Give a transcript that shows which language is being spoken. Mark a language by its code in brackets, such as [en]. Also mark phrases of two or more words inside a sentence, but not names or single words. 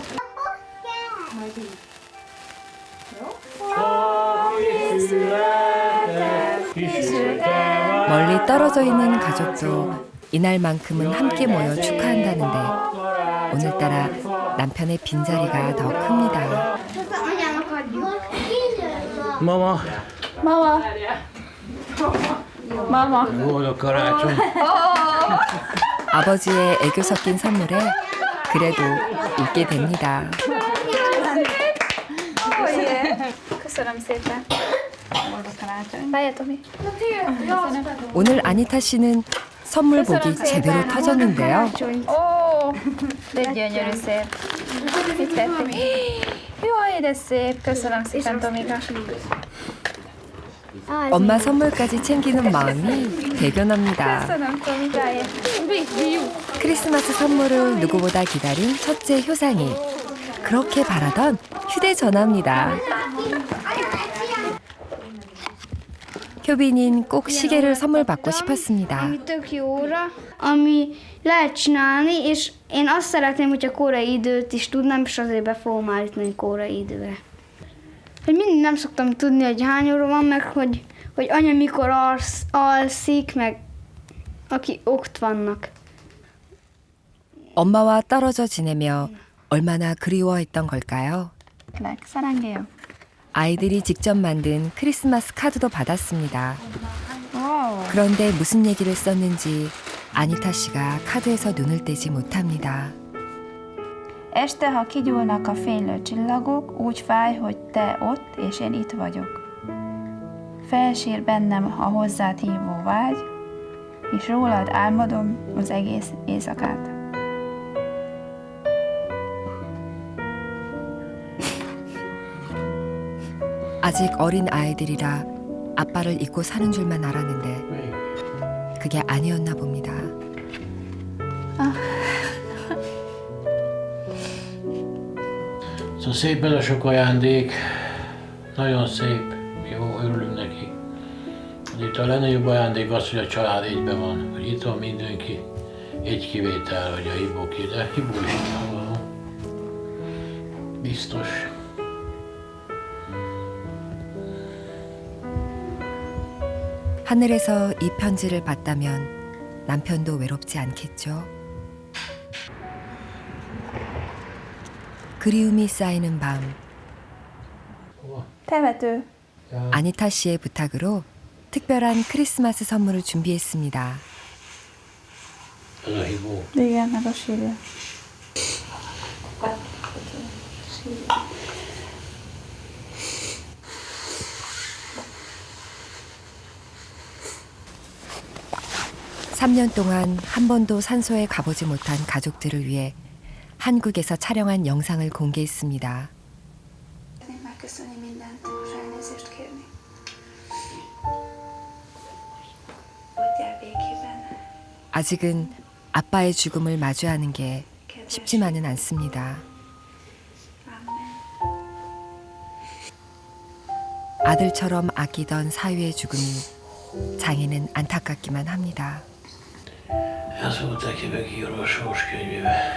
[ko] 멀리 떨어져 있는 가족도 이날만큼은 함께 모여 축하한다는데 오늘따라 남편의 빈자리가 더 큽니다. [hu] Mama, [ko] 마마. [hu] boldog karácsony. [ko] 아버지의 애교 섞인 선물에 그래도 웃게 됩니다. [hu] Köszönöm szépen. Várj, Tomi. [ko] 오늘 아니타 씨는 선물 복이 제대로 터졌는데요. [hu] Ó, de gyönyörű szép. Mit tették? Jaj, de szép. Köszönöm szépen, Tomika. [ko] 엄마 선물까지 챙기는 마음이 대견합니다. [hu] Köszönöm, Tomikáért. [ko] 크리스마스 선물을 누구보다 기다린 첫째 효상이 그렇게 바라던 휴대전화입니다. 효빈인 꼭 시계를 선물 받고 싶었습니다. [hu] Ami tök jó óra, ami lehet csinálni, és én azt szeretném, hogyha korai időt is tudnám, és azért be fogom állítani korai időre. Hogy mindig nem szoktam tudni, hogy hány óra van, meg hogy anya mikor alszik, meg aki ott vannak. [ko] 엄마와 떨어져 지내며 얼마나 그리워했던 걸까요? 사랑해요. 아이들이 직접 만든 크리스마스 카드도 받았습니다. 와우. 그런데 무슨 얘기를 썼는지 아니타 씨가 카드에서 눈을 떼지 못합니다. [hu] Este, ha kigyúlnak a fénylő csillagok, úgy fáj, hogy te ott, és én itt vagyok. Felsír bennem a hozzád hívó vágy, és rólad álmodom az egész éjszakát. [ko] 아직 어린 아이들이라 아빠를 잊고 사는 줄만 알았는데 그게 아니었나 봅니다. [hu] Szóval szép ez a sok ajándék, nagyon szép, jó, örülünk neki. Itt a legnagyobb ajándék az, hogy a család egyben van, hogy itt van mindenki, egy kivétel, hogy a Hibó ki, de Hibó is itt van. Biztos. [ko] 하늘에서 이 편지를 봤다면 남편도 외롭지 않겠죠? 그리움이 쌓이는 밤. [hu] temető. [ko] 아니타 씨의 부탁으로 특별한 크리스마스 선물을 준비했습니다. [hu] Ez a Hibó. Igen, meg a sírja. [ko] (3년) 동안 한 번도 산소에 가보지 못한 가족들을 위해 한국에서 촬영한 영상을 공개했습니다. [hu] Megköszönni mindent, és elnézést kérni. Hagyjál békében. [ko] 아직은 아빠의 죽음을 마주하는 게 쉽지만은 않습니다. 아들처럼 아끼던 사위의 죽음이 장인은 안타깝기만 합니다. [hu] Ez volt neki megírva a sorskönyvébe.